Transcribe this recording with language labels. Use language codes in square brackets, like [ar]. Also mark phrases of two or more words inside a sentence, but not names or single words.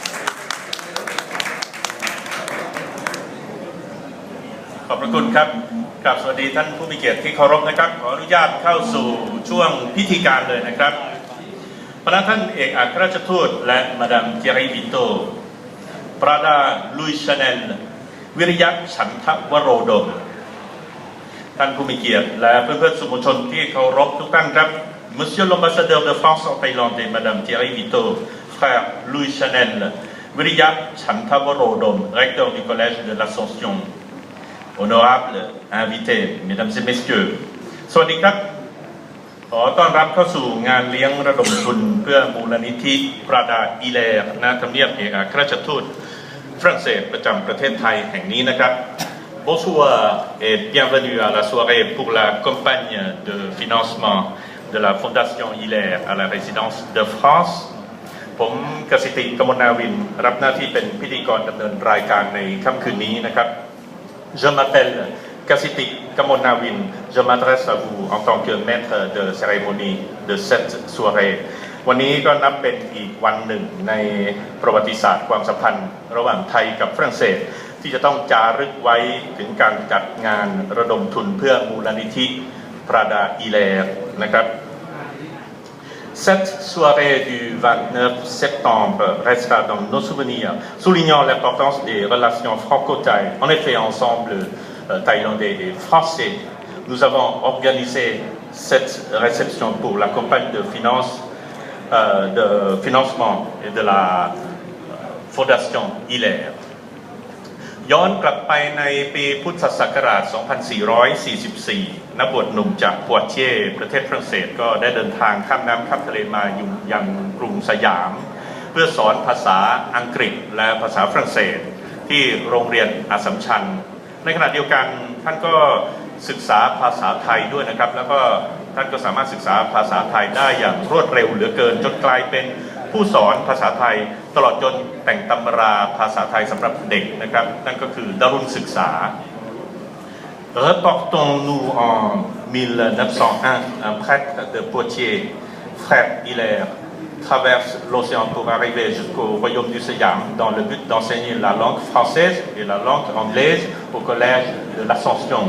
[th] ขอบพระคุณครับกราบสวัสดีท่านผู้มีเกียรติที่เคารพนะครับขออนุญาตเข้าสู่ช่วงพิธีการเลยนะครับพระท่านเอกอัครราชทูตและมาดามเจรีวิโตปราดาลุ ยชาเนลวิริยะฉันทวโรดมท่านผู้มีเกียรติและเพื่อนๆสื่อมวลชนที่เคารพทุกท่านครับ [fr] Monsieur l'ambassadeur de France en Thaïlande et Madame Thierry Vito, frère Louis Chanel, Viriya Chantavarodom, recteur du Collège de l'Ascension, honorables invités, Mesdames et Messieurs, [th] สวัสดีครับขอต้อนรับเข้าสู่ งานเลี้ยงระดมทุนเพื่อมูลนิธิปราดาอีแลณทำเนียบเอกอัครราชทูตฝรั่งเศสประจำประเทศไทยแห่งนี้นะครับ [fr] Bonsoir et bienvenue à la soirée pour la campagne de financement de la Fondation Hilaire à la résidence de France [th] ผมกสิติกมลนาวินรับหน้าที่เป็นพิธีกรดำเนินรายการในค่ำคืนนี้นะครับ [fr] Je m'appelle Kasiti Kamonawin. Je m'adresse à vous en tant que maître de cérémonie de cette soirée. [th] วันนี้ก็นับเป็นอีกวันหนึ่งในประวัติศาสตร์ความสัมพันธ์ระหว่างไทยกับฝรั่งเศสที่จะต้องจารึกไว้ถึงการจัดงานระดมทุนเพื่อมูลนิธิปราดาอีแลนะครับ [fr] Cette soirée du 29 septembre restera dans nos souvenirs, soulignant l'importance des relations franco-thaï. En effet, ensemble thaïlandais et français, nous avons organisé cette réception pour la campagne de financement de la Fondation Hilaire. [th] ย้อนกลับไปในปีพุทธศักราช 2444 นักบวชหนุ่มจากปัวเช่ประเทศฝรั่งเศสก็ได้เดินทางข้ามน้ำข้ามทะเลมายังกรุงสยาม เพื่อสอนภาษาอังกฤษและภาษาฝรั่งเศสที่โรงเรียนอัสสัมชัญในขณะเดียวกันท่านก็ศึกษาภาษาไทยด้วยนะครับแล้วก็ท่านก็สามารถศึกษาภาษาไทยได้อย่างรวดเร็วเหลือเกินจนกลายเป็นผู้สอนภาษาไทยตลอดจนแต่งตำราภาษาไทยสำหรับเด็กนะครับนั่นก็คือดารุณศึกษา [fr] Reportons-nous en 1901 un prêtre de Poitiers, frère Hilaire, traverse l'océan pour arriver jusqu'au royaume du Siam dans le but d'enseigner la langue française et la langue anglaise au collège de l'Ascension.